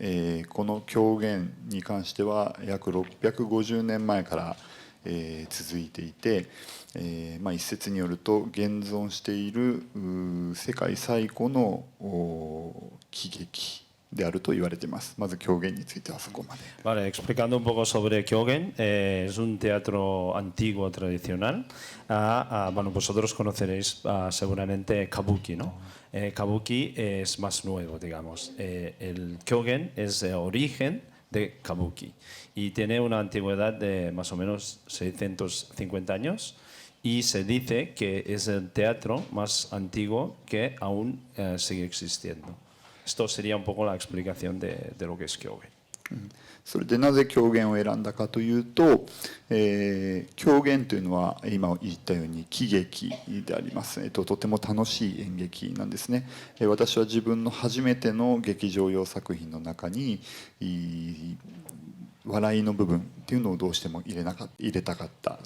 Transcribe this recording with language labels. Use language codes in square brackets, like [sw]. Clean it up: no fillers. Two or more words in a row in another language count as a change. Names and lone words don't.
[ja] この狂言に関しては約650年前から、続いていて、一説によると現存している世界最古の喜劇であると言われています。まず狂言についてはそこまで。 [es] Vale, explicando un poco sobre Kyogen, es un teatro antiguo tradicional. Bueno, vosotros conoceréis seguramente Kabuki, ¿no? Kabuki es más nuevo, digamos. El Kyogen es el origen de Kabuki y tiene una antigüedad de más o menos 650 años y se dice que es el teatro más antiguo que aún sigue existiendo. Esto sería un poco la explicación de lo que es Kyogen. [ja] それでなぜ狂言を選んだかというと、狂言というのは今言ったように喜劇であります。とても楽しい演劇なんですね。私は自分の初めての劇場用作品の中に笑いの部分っていうのをどうしても入れたかった。